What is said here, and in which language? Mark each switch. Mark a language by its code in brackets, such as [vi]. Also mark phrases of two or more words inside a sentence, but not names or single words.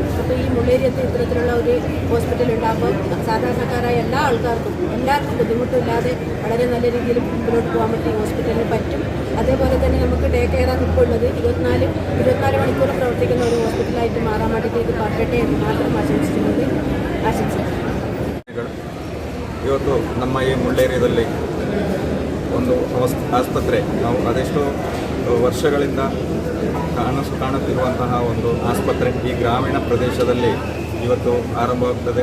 [ml] അപ്പോൾ ഈ മുള്ളേരിയത്ത് ഇത്തരത്തിലുള്ള ഒരു ഹോസ്പിറ്റൽ ഉണ്ടാകുമ്പോൾ സാധാരണക്കാരായ എല്ലാ ആൾക്കാർക്കും എല്ലാവർക്കും ബുദ്ധിമുട്ടില്ലാതെ വളരെ നല്ല രീതിയിൽ മുന്നോട്ട് പോകാൻ പറ്റും. ഈ ഹോസ്പിറ്റലിന് പറ്റും. അതേപോലെ തന്നെ നമുക്ക് ഡേ കെയറാണ് ഇപ്പോൾ ഉള്ളത്. 24 മണിക്കൂർ പ്രവർത്തിക്കുന്ന ഒരു ഹോസ്പിറ്റലായിട്ട് മാറാൻ വേണ്ടിയിട്ട് ഇത് പറ്റട്ടെ എന്ന് മാത്രം ആശംസിക്കുന്നത്. [kn] ಇವತ್ತು ನಮ್ಮ ಈ ಮುಳ್ಳೇರಿಯದಲ್ಲಿ ಒಂದು ಆಸ್ಪತ್ರೆ ನಾವು ಅದೆಷ್ಟೋ ವರ್ಷಗಳಿಂದ ಕಾಣುತ್ತಿರುವಂತಹ ಒಂದು ಆಸ್ಪತ್ರೆ ಈ ಗ್ರಾಮೀಣ ಪ್ರದೇಶದಲ್ಲಿ ಇವತ್ತು ಆರಂಭವಾಗ್ತದೆ.